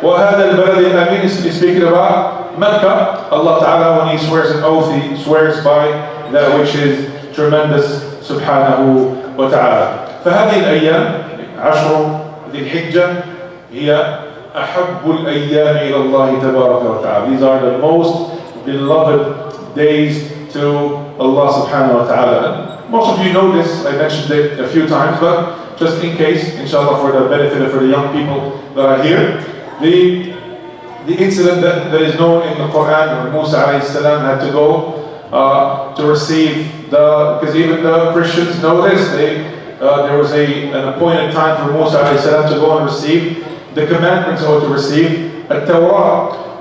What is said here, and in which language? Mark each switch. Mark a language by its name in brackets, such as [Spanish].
[Arabic] وهذا البلد الأمين [English] is speaking about Mecca. Allah Ta'ala, when He swears an oath, He swears by that which is tremendous subhanahu wa ta'ala. [Arabic] فهذه الأيام عشر ذي الحجة هي أحب الأيام إلى الله تبارك وتعالى. [English] These are the most beloved days to Allah subhanahu wa ta'ala. Most of you know this, I mentioned it a few times, but just in case, inshallah, for the benefit of the young people that are here, the incident that is known in the Quran where Musa alayhi salam had to go to receive because even the Christians know this, there was an appointed time for Musa alayhi salam to go and receive the commandments or to receive a Torah.